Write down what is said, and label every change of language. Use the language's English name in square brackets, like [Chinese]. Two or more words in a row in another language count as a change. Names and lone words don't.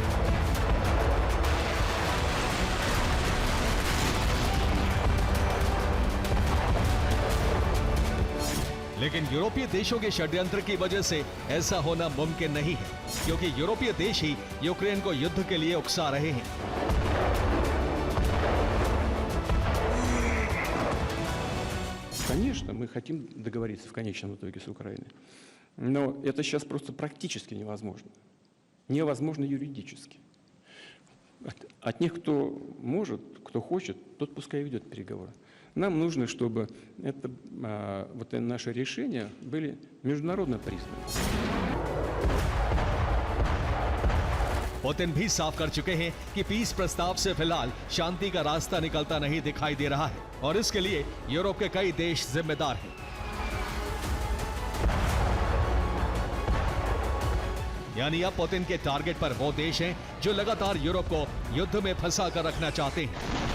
[Hindi] लेकिन यूरोपीय देशों के षड्यंत्र की वजह से ऐसा होना मुमकिन नहीं है, क्योंकि यूरोपीय देश ही यूक्रेन को युद्ध के लिए उकसा रहे हैं। [Russian] Конечно, мы хотим договориться в конечном итоге с Украиной, но это сейчас просто практически невозможно. Невозможно юридически. От них, кто может, кто хочет, тот пускай ведет переговоры. Нам нужно, чтобы наши решения были международно признаны. [Hindi] पुतिन भी साफ कर चुके हैं कि पीस प्रस्ताव से फिलहाल शांति का रास्ता निकलता नहीं दिखाई दे रहा है और इसके लिए यूरोप के कई देश जिम्मेदार हैं। यानी अब पुतिन के टारगेट पर वो देश हैं जो लगातार यूरोप को युद्ध में फंसा कर रखना चाहते हैं।